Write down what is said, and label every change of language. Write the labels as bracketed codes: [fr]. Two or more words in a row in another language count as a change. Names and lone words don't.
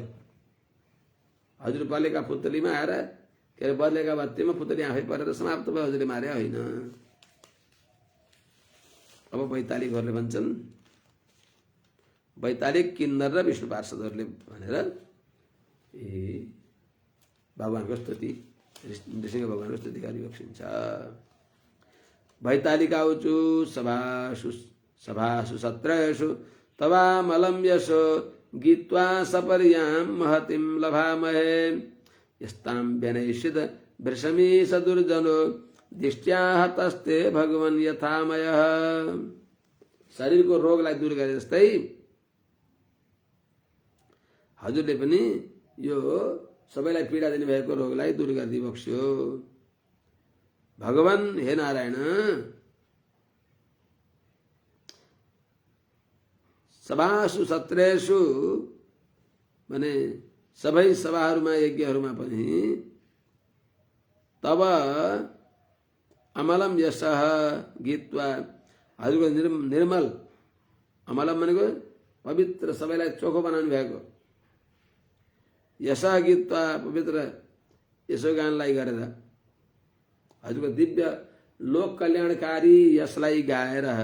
[ne] हजुर पालेका पुतलीमा आएर के अरे बदलेका बत्तीमा पुतली आफै परेर समाप्त भयो, हजुरले मारे होइन। अब वैतालिकहरूले भन्छन्, वैतालिक किन्नर र विष्णु पार्षदहरूले भनेर भगवानको स्तुति नृसिंह भगवानको स्तुति गरिबक्सिन्छ। [sa] वैतालिकाउचु सभासु सत्रेषु तवामलं यशो गीत्वा सपर्यां महतिं लभामहे यस्तां व्यनैषित वृषमी सदुर्जनो दृष्ट्या हतस्ते भगवन् यथामयः। [ne] शरीरको रोगलाई दूर गरे जस्तै हजुरले पनि यो सबैलाई पीडा दिने भएको रोगलाई दूर गरिदिई बक्स्यो। भगवान हे नारायण [sa] सभासु सत्रेषु [ne] माने सबै सभाहरूमा यज्ञहरूमा पनि [sa] तब अमलम यशः गीत्वा [ne] हजुरको निर्मल अमलम भनेको पवित्र सबैलाई चोखो बनाउनु भएको [sa] यशः गीत्वा [ne] पवित्र यसो गानलाई गरेर हजुरको दिव्य लोक कल्याणकारी यसलाई गाएर